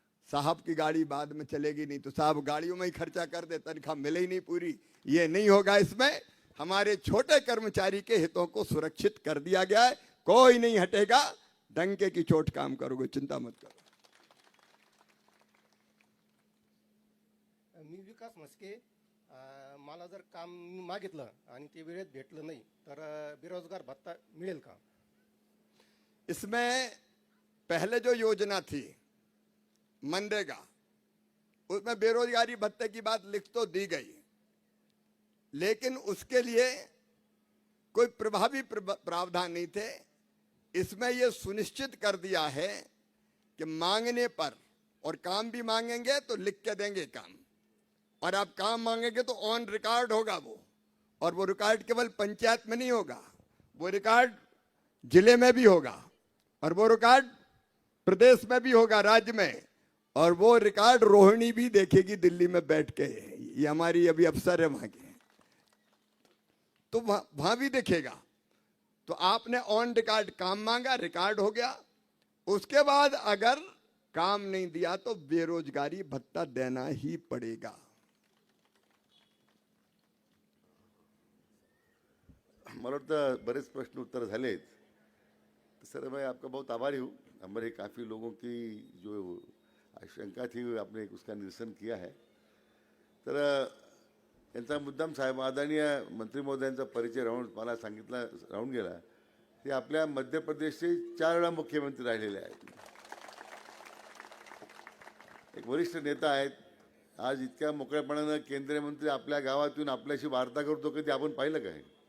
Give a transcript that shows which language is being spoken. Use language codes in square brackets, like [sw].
[hi] साहब की गाड़ी बाद में चलेगी नहीं, तो साहब गाड़ियों में ही खर्चा कर दे, तनख्वाह मिले ही नहीं पूरी, ये नहीं होगा। इसमें हमारे छोटे कर्मचारी के हितों को सुरक्षित कर दिया गया है। कोई नहीं हटेगा, डंके की चोट काम करोगे, चिंता मत करो। [mr] मी विकास म्हस्के. मला जर काम मागितलं आणि ते वेळेत भेटलं नाही तर बेरोजगार भत्ता मिळेल का? [hi] इसमें पहले जो योजना थी मनरेगा, उसमें बेरोजगारी भत्ते की बात लिख तो दी गई, लेकिन उसके लिए कोई प्रभावी प्रावधान नहीं थे। इसमें यह सुनिश्चित कर दिया है कि मांगने पर, और काम भी मांगेंगे तो लिख के देंगे काम, और आप काम मांगेंगे तो ऑन रिकॉर्ड होगा वो। और वो रिकॉर्ड केवल पंचायत में नहीं होगा, वो रिकॉर्ड जिले में भी होगा, और वो रिकॉर्ड प्रदेश में भी होगा, राज्य में। और वो रिकॉर्ड रोहिणी भी देखेगी दिल्ली में बैठ के, ये हमारी अभी अफसर है वहां के, तो वहां भी देखेगा। तो आपने ऑन रिकॉर्ड काम मांगा, रिकॉर्ड हो गया, उसके बाद अगर काम नहीं दिया तो बेरोजगारी भत्ता देना ही पड़ेगा। [mr] मला वाटतं बरेच प्रश्न उत्तर झालेत। [hi] तो सर मैं आपका बहुत आभारी हूँ। हमारे काफ़ी लोगों की जो आशंका थी आपने उसका निरसन किया है। [mr] तर यांचा मुद्दाम साहेब आदरणीय मंत्री महोदयांचा परिचय मला सांगितला राहून गेला। ते आपल्या मध्य प्रदेशचे 4 वेळा मुख्यमंत्री राहिलेले आहेत, एक वरिष्ठ नेता आहेत। आज इतक्या मोकळेपणानं केंद्रीय मंत्री आपल्या गावातून आपल्याशी वार्ता करतो, कधी आपण पाहिलं काय?